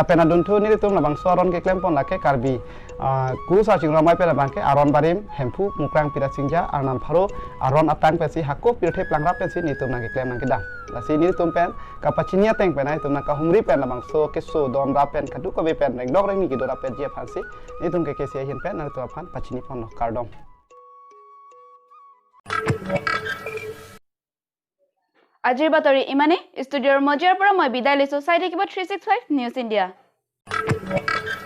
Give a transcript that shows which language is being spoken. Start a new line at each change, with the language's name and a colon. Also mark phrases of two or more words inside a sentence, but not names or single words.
Karbi: pena duntu ni tum labang soron ke klem pon la ke karbi guru sa ching ramai pe labang ke aron barim hempu mukrang pira singja arnam pharo aron atang pe si hakko pirthe plangra pe si ni tum nang ke klem nang ke dang la si ni tum pen kapachinia teng pe nai tum na ka humri pen labang so keso dom ra pen kadu ko be pen reng dok reng ni ki dora pe je phansi ni tum ke sia hin pen nang tu phan pachini pon no kardom
Assamese: আজিৰ বাতৰি ইমানে ষ্টুডিঅ'ৰ মজিয়াৰ পৰা মই বিদায় লৈছো চাই থাকিব 365 নিউজ ইণ্ডিয়া